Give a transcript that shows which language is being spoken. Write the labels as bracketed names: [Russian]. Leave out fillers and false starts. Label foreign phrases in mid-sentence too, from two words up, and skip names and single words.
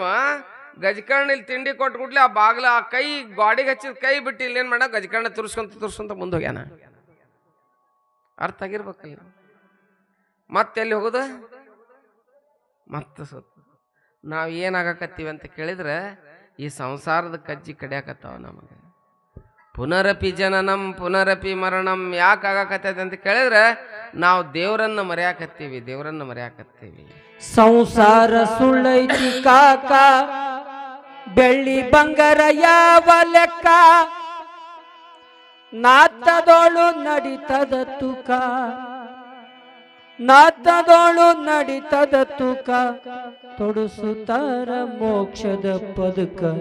[Kannada] ಗಜಕರ್ಣ ಇಲ್ಲಿ ತಿಂಡಿ ಕೊಟ್ಬಿಡ್ಲಿ, ಆ ಬಾಗ್ಲ ಆ ಕೈ ಗಾಡಿಗೆ ಹಚ್ಚಿದ ಕೈ ಬಿಟ್ಟು ಇಲ್ಲಿ ಏನು ಮಾಡ, ಗಜಕರ್ಣ ತುರ್ಸ್ಕೊಂತ ಮುಂದೆ ಹೋಗ್ಯಾನ. ಅರ್ಥ ಆಗಿರ್ಬೇಕಲ್ಲ. ಮತ್ತೆಲ್ಲಿ ಹೋಗುದ? ಮತ್ತೆ ನಾವು ಏನಾಗಕತ್ತೀವಿ ಅಂತ ಕೇಳಿದ್ರೆ, ಈ ಸಂಸಾರದ ಕಜ್ಜಿ ಕಡಿಯಾಕತ್ತಾವ ನಮಗೆ. [Sanskrit] ಪುನರಪಿ ಜನನಂ ಪುನರಪಿ ಮರಣಂ [Kannada] ಯಾಕೆ ಆಗಾಕತ್ತೈತೆ ಅಂತ ಕೇಳಿದ್ರೆ, ನಾವು ದೇವರನ್ನ ಮರೆಯಾಕತ್ತೀವಿ. ಸಂಸಾರ ಸುಳ್ಳೈತಿ ಕಾಕ, ಬೆಳ್ಳಿ ಬಂಗಾರ ಯಾವ ಲೆಕ್ಕ, ನಾತದೋಳು ನಡಿತದ ತುಕ, ತೊಡಸುತ್ತಾರ ಮೋಕ್ಷದ ಪದಕ.